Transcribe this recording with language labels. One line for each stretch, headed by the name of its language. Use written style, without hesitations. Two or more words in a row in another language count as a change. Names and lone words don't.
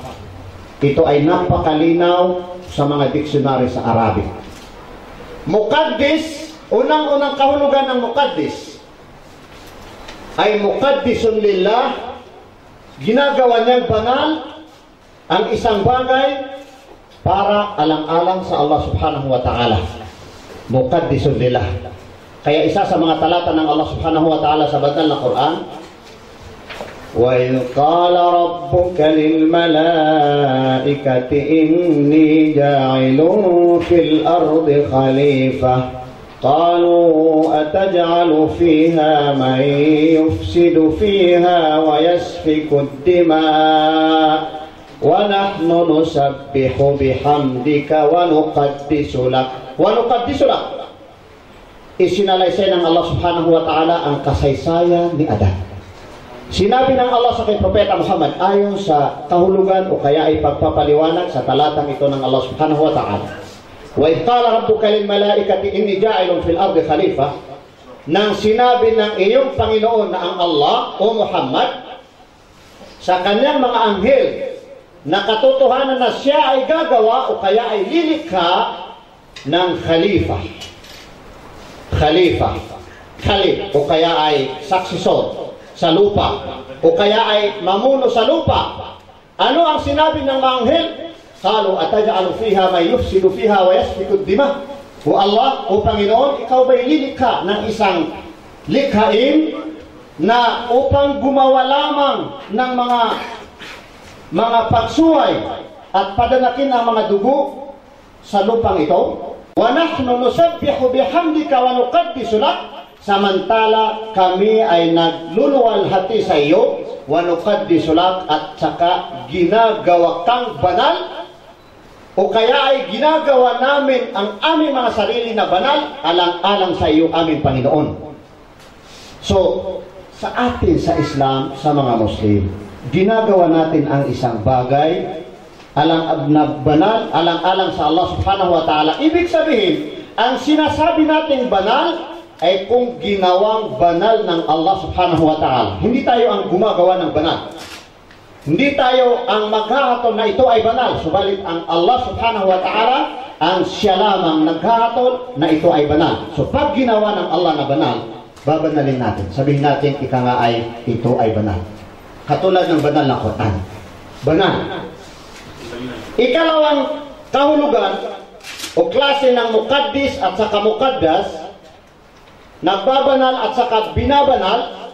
Filipino: Ito ay napakalinaw sa mga dictionary sa Arabic. Muqaddis, unang-unang kahulugan ng muqaddis ay
Arabic: مقدس لله,
Filipino: ginagawa niyang banal ang isang bagay para alang-alang sa Allah
Arabic: سبحانه وتعالى. مقدس لله.
Filipino: Kaya isa sa mga talata ng Allah
Arabic: سبحانه وتعالى
Filipino: sa banal na Quran,
Arabic: وإذ قال ربك للملائكة إني جاعل في الأرض خليفة قالوا أتجعل فيها من يفسد فيها ويسفك الدماء ونحن نسبح بحمدك ونقدس لك.
Filipino: Isinalaysay ng Allah
Arabic: سبحانه وتعالى
Filipino: ang kasaysayan ni Adan. Sinabi ng Allah sa kay Propeta Muhammad ayon sa kahulugan o kaya ay pagpapaliwanag sa talatang ito ng Allah
Arabic: سبحانه وتعالى. وإذ قال ربك للملائكة إني جاعل في الأرض خليفة,
Filipino: nang sinabi ng iyong Panginoon na ang Allah o Muhammad sa kanyang mga anghel na katotohanan na siya ay gagawa o kaya ay lilikha ng khalifa. Khalif o kaya ay saksisor sa lupa o kaya ay mamuno sa lupa. Ano ang sinabi ng mga anghel?
Arabic: قالوا أتجعل فيها من يفسد فيها ويسفك الدماء.
Filipino: O Allah, o Panginoon, ikaw ba'y lilikha ng isang likhain na upang gumawa lamang ng mga pagsuway at padanakin ang mga dugo sa lupang ito?
Arabic: ونحن نسبح بحمدك ونقدس لك.
Filipino: Samantala kami ay nagluluwalhati sa iyo,
Arabic: ونقدس لك,
Filipino: at saka ginagawa kang banal, o kaya ay ginagawa namin ang aming mga sarili na banal alang-alang sa iyo aming Panginoon. So, sa atin sa Islam, sa mga Muslim, ginagawa natin ang isang bagay banal, alang-alang sa Allah
Arabic: سبحانه وتعالى.
Filipino: Ibig sabihin, ang sinasabi nating banal ay kung ginawang banal ng Allah
Arabic: سبحانه وتعالى.
Filipino: Hindi tayo ang gumagawa ng banal. Hindi tayo ang maghahatol na ito ay banal. Subalit ang Allah
Arabic: سبحانه وتعالى
Filipino: ang siya lamang naghahatol na ito ay banal. So pag ginawa ng Allah na banal, babanalin natin. Sabihin natin, ika nga ay ito ay banal. Katulad ng banal na Quran. Banal. Ikalawang kahulugan o klase ng muqaddis at saka muqaddas, nagbabanal at saka binabanal.